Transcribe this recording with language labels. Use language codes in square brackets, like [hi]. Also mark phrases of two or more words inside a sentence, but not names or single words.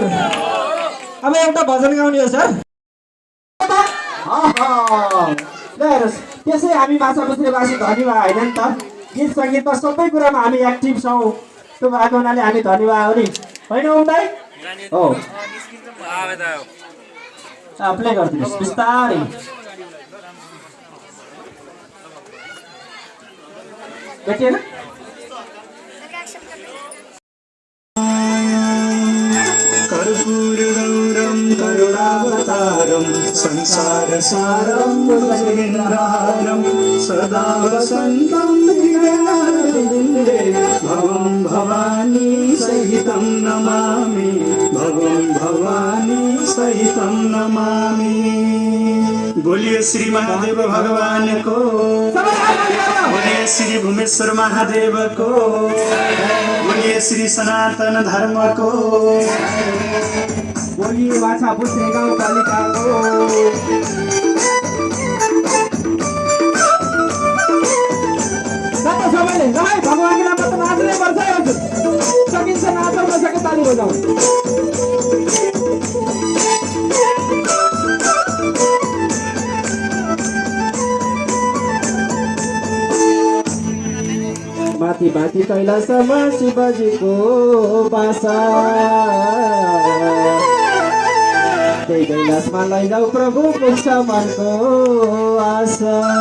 [ne] अब एउटा भजन गाउने हो सर त्यसै हामी माछापुच्छ्रेवासी धनी भए होइन नि त गीत सङ्गीतमा सबै कुरामा हामी एक्टिभ छौँ त्यो भएको हुनाले हामी धनी भए हो नि होइन उम्दाई हो प्ले गरिदिनुहोस् बिस्तारै भेटिएन [sa] कर्पूर गौरम करुणावतारम संसार सारम भुजगेन्द्रहारम सदा वसन्तं हृदयारविन्दे भवं भवानी सहितं नमामि भवं भवानी सहितं नमामि। [hi] बोलिए श्री महादेव भगवान को, बोलिए श्री भूमेश्वर महादेव को, बोलिए श्री सनातन धर्म को, बोलिए माछापुच्छ्रे गाउँपालिका को। [ne] सबैले है भगवानको नाममा त नाच्नै पर्छ है हजुर सकिन्छ नाचौँ नसके ताली बजाउँ। माथि माथि कैलाशमा शिवजीको बासा त्यही कैलाशमा लैजाऊ प्रभु पुग्छ मनको आशा।